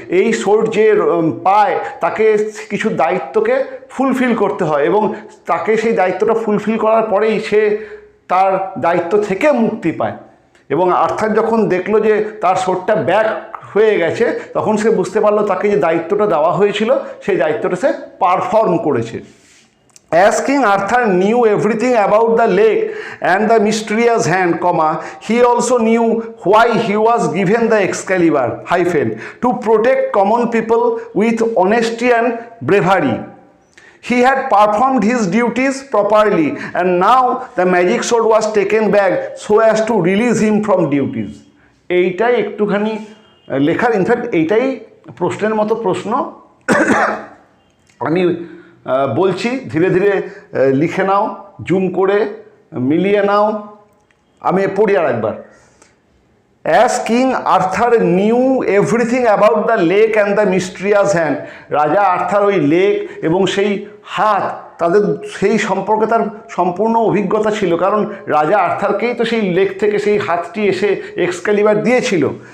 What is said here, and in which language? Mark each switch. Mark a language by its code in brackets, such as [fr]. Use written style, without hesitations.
[bn] এই সোর্ড যে পায় তাকে কিছু দায়িত্বকে ফুলফিল করতে হয়, এবং তাকে সেই দায়িত্বটা ফুলফিল করার পরেই সে তার দায়িত্ব থেকে মুক্তি পায়। এবং আর্থার যখন দেখলো যে তার সোর্ডটা ব্যাক হয়ে গেছে, তখন সে বুঝতে পারলো তাকে যে দায়িত্বটা দেওয়া হয়েছিল সেই দায়িত্বটা সে পারফর্ম করেছে। [en] As King Arthur knew everything about the lake and the mysterious hand, he also knew why he was given the Excalibur to protect common people with honesty and bravery. He had performed his duties properly, and now the magic sword was taken back so as to release him from duties. [bn] এইটাই একটুখানি লেখার, in fact এইটাই প্রশ্নের মতো প্রশ্ন। আমি বলছি, ধীরে ধীরে লিখে নাও, জুম করে মিলিয়ে নাও। আমি পড়ি আর একবার। [en] as King Arthur knew everything about the lake and the mysterious hand, [bn] রাজা আর্থার ওই লেক এবং সেই হাত, তাদের সেই সম্পর্কে তার সম্পূর্ণ অভিজ্ঞতা ছিল, কারণ রাজা আর্থারকেই তো সেই লেক থেকে সেই হাতটি এসে এক্সক্যালিবার দিয়েছিল।